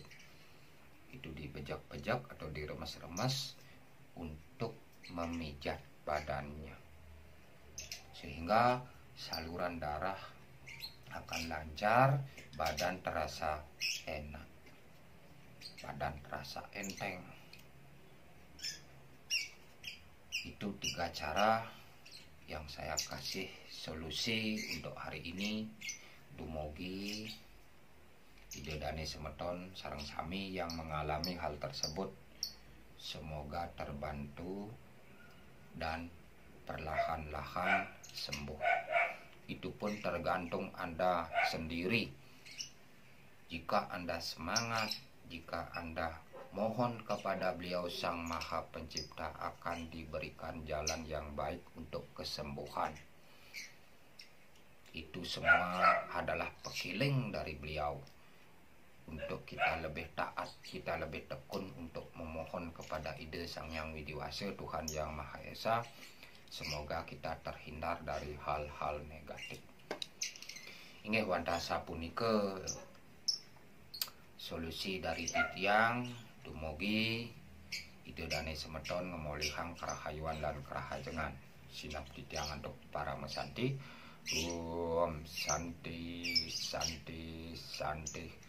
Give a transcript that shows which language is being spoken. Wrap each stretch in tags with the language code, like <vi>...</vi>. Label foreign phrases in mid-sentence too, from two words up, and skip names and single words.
<id>Itu dibejak-bejak atau diremes-remes untuk memijat badannya, sehingga saluran darah akan lancar, badan terasa enak, badan terasa enteng. Itu 3 cara yang saya kasih solusi untuk hari ini.</id> <ban>Dumugi Idedane semeton sareng sami</ban> <id>yang mengalami hal tersebut, semoga terbantu dan perlahan-lahan sembuh. Itu pun tergantung Anda sendiri. Jika Anda semangat, jika Anda mohon kepada Beliau Sang Maha Pencipta, akan diberikan jalan yang baik untuk kesembuhan. Itu semua adalah pekiling dari Beliau untuk kita lebih taat, kita lebih tekun untuk memohon kepada Ide Sang Yang Widiwasa, Tuhan Yang Maha Esa. Semoga kita terhindar dari hal-hal negatif.</id> <ban>Inggih wantasa punika solusi dari titiang. Dumugi Idedane semeton ngemolihang kerahayuan dan kerahajengan. Sinap titiang</ban> <id>untuk para</id> <ban>mesanti.</ban> <sa>Om Santi Santi Santi.</sa>